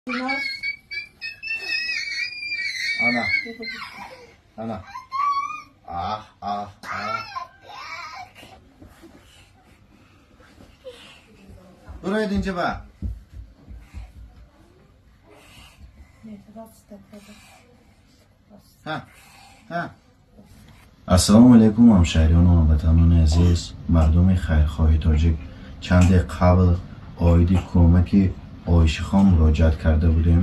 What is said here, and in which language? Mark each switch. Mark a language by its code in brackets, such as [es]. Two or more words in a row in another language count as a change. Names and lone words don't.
[tr] Ana. Ana. Ah ah ah. Buraya deyince bak. [fa] ها ها السلام علیکم همشهریان و هموطنان عزیز، مردم خیرخواه تاجیک. چند دقیقه قبل آیدی کمک آیشه خان مراجعت کرده بودیم.